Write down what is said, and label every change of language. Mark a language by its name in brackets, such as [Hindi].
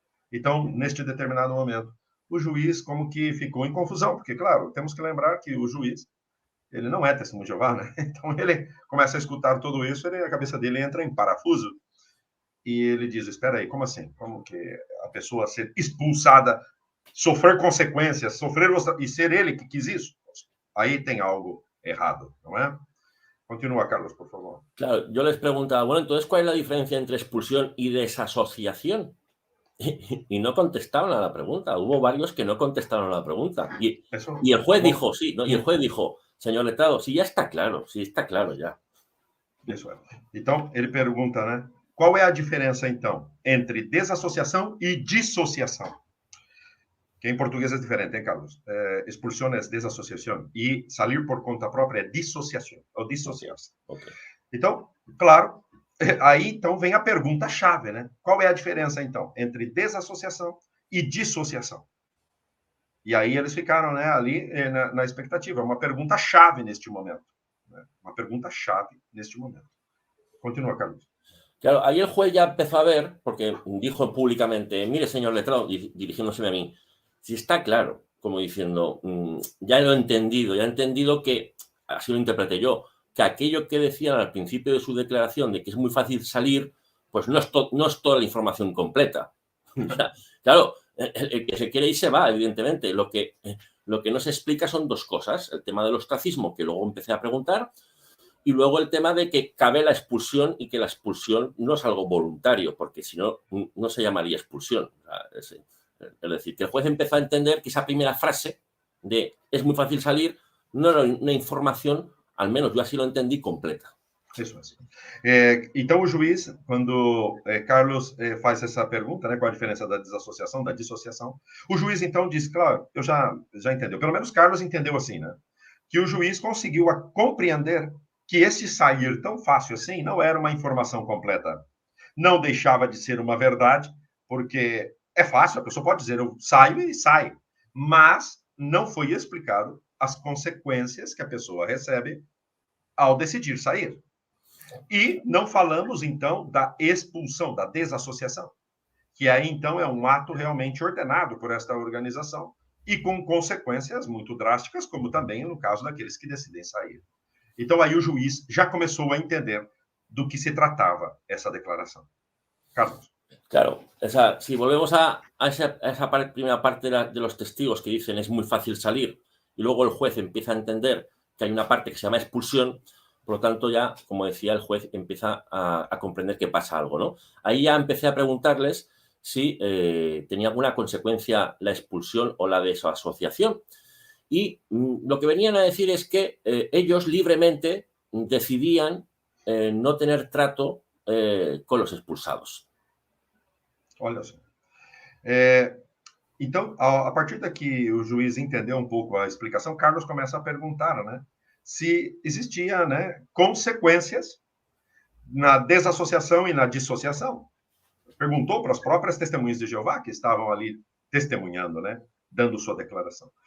[Portuguese] Então, neste determinado momento, o juiz como que ficou em confusão, porque, claro, temos que lembrar que o juiz, ele não é testemunho de Jeová, né? Então ele começa a escutar tudo isso, a cabeça dele entra em parafuso, e ele diz, espera aí, como assim? Como que a pessoa ser expulsada, sofrer consequências, e ser ele que quis isso? Aí tem algo errado, não é? [Spanish] Continúa, Carlos, por favor. Claro, yo les preguntaba, bueno, entonces, ¿cuál es la diferencia entre expulsión y desasociación? Y no contestaron a la pregunta. Hubo varios que no contestaron a la pregunta. Y el juez dijo, sí, ¿no? Y el juez dijo, señor letrado, sí, ya está claro, sí, está claro ya. [Portuguese] Isso é. Então, ele pergunta, né? Qual é a diferença, então, entre desassociação e dissociação? Que em português é diferente, hein, Carlos? Expulsão é desassociação e sair por conta própria é dissociação, ou dissociar-se. Okay. Então, claro, aí então vem a pergunta-chave, né? Qual é a diferença, então, entre desassociação e dissociação? E aí eles ficaram, né, ali na expectativa. Uma pergunta-chave neste momento. Né? Uma pergunta-chave neste momento. Continua, Carlos. [Spanish] Claro, ahí el juez ya empezó a ver, porque dijo públicamente, mire, señor letrado, dirigiéndose a mí, si está claro, como diciendo, ya lo he entendido que, así lo interpreté yo, que aquello que decían al principio de su declaración de que es muy fácil salir, pues no es toda la información completa. Claro, el que se quiere ir se va, evidentemente. Lo que no se explica son dos cosas. El tema del ostracismo, que luego empecé a preguntar, y luego el tema de que cabe la expulsión y que la expulsión no es algo voluntario, porque si no, no se llamaría expulsión. Es decir, que el juez empezó a entender que esa primera frase de es muy fácil salir no era una información, al menos yo así lo entendí, completa. [Portuguese] Isso assim. Então, o juiz, quando Carlos faz essa pergunta, né, qual a diferença da desassociação, da dissociação, o juiz, então, diz, claro, eu já entendeu, pelo menos Carlos entendeu assim, né, que o juiz conseguiu compreender que esse sair tão fácil assim não era uma informação completa. Não deixava de ser uma verdade, porque é fácil, a pessoa pode dizer, eu saio e sai, mas não foi explicado as consequências que a pessoa recebe ao decidir sair. E não falamos, então, da expulsão, da desassociação, que aí, então, é um ato realmente ordenado por esta organização e com consequências muito drásticas, como também no caso daqueles que decidem sair. Então, aí o juiz já começou a entender do que se tratava essa declaração. Carlos. [Spanish] Claro, si volvemos a esa primera parte de los testigos que dicen es muy fácil salir y luego el juez empieza a entender que hay una parte que se llama expulsión, por lo tanto ya, como decía, el juez empieza a comprender que pasa algo, ¿no? Ahí ya empecé a preguntarles si tenía alguna consecuencia la expulsión o la desasociación. Y lo que venían a decir es que ellos libremente decidían no tener trato con los expulsados. [Portuguese] Olha só. Então, a partir daqui o juiz entendeu um pouco a explicação, Carlos começa a perguntar, né, se existia, né, consequências na desassociação e na dissociação. Perguntou para as próprias testemunhas de Jeová que estavam ali testemunhando, né, dando sua declaração.